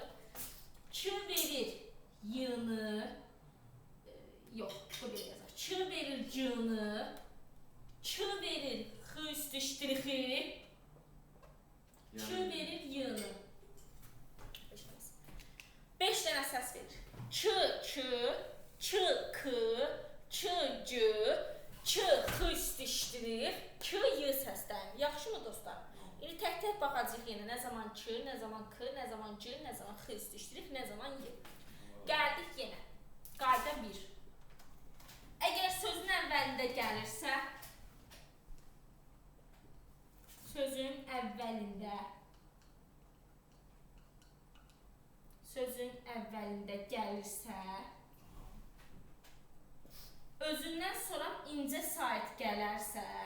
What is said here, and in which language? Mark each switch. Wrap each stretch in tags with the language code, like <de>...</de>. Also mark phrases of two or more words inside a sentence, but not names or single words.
<az>Ç verir y-nı, yox, bu belə yazar. Ç verir c-nı, ç verir x üstü ştrixi, ç verir y-nı. 5 dənə səs verir. Ç, ç, ç, k, ç, c, ç, x üstü ştrix, k, y səslərim. Yaxşı mı dostlar? İndi tək-tək baxacaq yenə. Nə zaman ç, nə zaman k, nə zaman c, nə zaman x üstü ştrix, nə zaman y. Gəldik yenə. Qayda 1. Əgər sözün əvvəlində gəlirsə, sözün əvvəlində gəlirsə, özündən sonra incə sait gələrsə,</az>